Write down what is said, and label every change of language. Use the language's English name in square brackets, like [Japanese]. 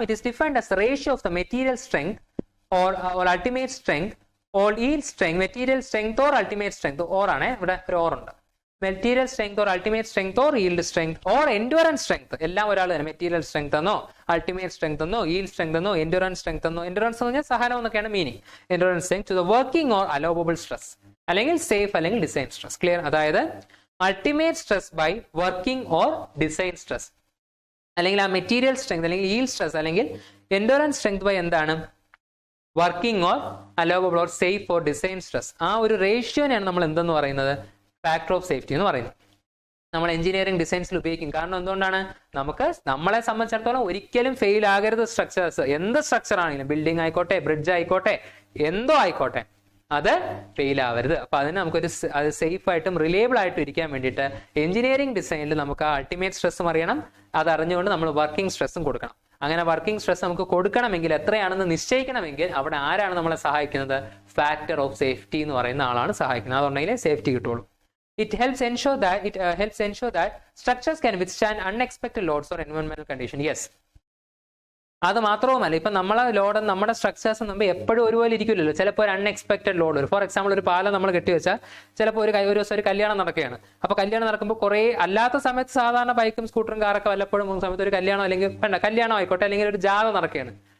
[English] it is defined as ratio of the material strength or ultimate strength or yield strength, material strength or ultimate strength, or [Malayalam] ആണ് ഇവിടെ ഒരു or ഉണ്ട്. [English] material strength or ultimate strength or yield strength or endurance strength, [Malayalam] എല്ലാം ഒരാൾ തന്നെ. Material strength എന്നോ ultimate strength എന്നോ yield strength എന്നോ endurance strength എന്നോ, endurance എന്ന് പറഞ്ഞാൽ സഹനം എന്നൊക്കെയാണ് meaning. [English] endurance strength to the working or allowable stress, [Malayalam] അല്ലെങ്കിൽ സേഫ് അല്ലെങ്കിൽ ഡിസൈൻ സ്ട്രെസ്. [English] Clear? [Malayalam] അതായത് ultimate stress by working or design stress, അല്ലെങ്കിൽ ആ മെറ്റീരിയൽ സ്ട്രെങ്ത് അല്ലെങ്കിൽ yield സ്ട്രെസ് അല്ലെങ്കിൽ endurance strength ബൈ എന്താണ് working or allowable or safe or design stress. ആ ഒരു റേഷ്യോനെയാണ് നമ്മൾ എന്തെന്ന് പറയുന്നത് ഫാക്ടർ ഓഫ് സേഫ്റ്റി എന്ന് പറയുന്നത്. നമ്മൾ എഞ്ചിനീയറിംഗ് ഡിസൈൻസിൽ ഉപയോഗിക്കും. കാരണം എന്തുകൊണ്ടാണ്, നമ്മളെ സംബന്ധിച്ചിടത്തോളം ഒരിക്കലും ഫെയിൽ ആകരുത് സ്ട്രക്ചേഴ്സ്. എന്ത് സ്ട്രക്ചർ ആണെങ്കിലും, ബിൽഡിംഗ് ആയിക്കോട്ടെ, ബ്രിഡ്ജ് ആയിക്കോട്ടെ, എന്തോ ആയിക്കോട്ടെ, അത് ഫെയിൽ ആവരുത്. അപ്പൊ അതിന് നമുക്കൊരു അത് സേഫ് ആയിട്ടും റിലയബിൾ ആയിട്ടും ഇരിക്കാൻ വേണ്ടിയിട്ട് എഞ്ചിനീയറിംഗ് ഡിസൈനിൽ നമുക്ക് ആ അൾട്ടിമേറ്റ് സ്ട്രെസ്സും അറിയണം. അത് അറിഞ്ഞുകൊണ്ട് നമ്മൾ വർക്കിംഗ് സ്ട്രെസ്സും കൊടുക്കണം. അങ്ങനെ വർക്കിംഗ് സ്ട്രെസ് നമുക്ക് കൊടുക്കണമെങ്കിൽ, എത്രയാണെന്ന് നിശ്ചയിക്കണമെങ്കിൽ, അവിടെ ആരാണ് നമ്മളെ സഹായിക്കുന്നത്? ഫാക്ടർ ഓഫ് സേഫ്റ്റി എന്ന് പറയുന്ന ആളാണ് സഹായിക്കുന്നത്. അതുണ്ടെങ്കിലേ സേഫ്റ്റി കിട്ടുള്ളൂ. [English] It helps ensure that structures can withstand unexpected loads or environmental conditions. Yes. [Malayalam] അത് മാത്രവുമല്ല, ഇപ്പൊ നമ്മളെ ലോഡ്, നമ്മുടെ സ്ട്രക്ചേഴ്സ് നമ്മൾ എപ്പോഴും ഒരുപോലെ ഇരിക്കില്ലല്ലോ. ചിലപ്പോൾ ഒരു അൺഎക്സ്പെക്ടഡ് ലോഡ് വരും. ഫോർ എക്സാമ്പിൾ, ഒരു പാലം നമ്മൾ കെട്ടിവെച്ചാൽ ചിലപ്പോൾ ഒരു ദിവസം ഒരു കല്യാണം നടക്കുകയാണ്. അപ്പൊ കല്യാണം നടക്കുമ്പോൾ കുറേ, അല്ലാത്ത സമയത്ത് സാധാരണ ബൈക്കും സ്കൂട്ടറും കാറൊക്കെ വല്ലപ്പോഴും പോകുന്ന സമയത്ത് ഒരു കല്യാണം, അല്ലെങ്കിൽ കല്യാണം ആയിക്കോട്ടെ, അല്ലെങ്കിൽ ഒരു ജാഥ നടക്കുകയാണ്.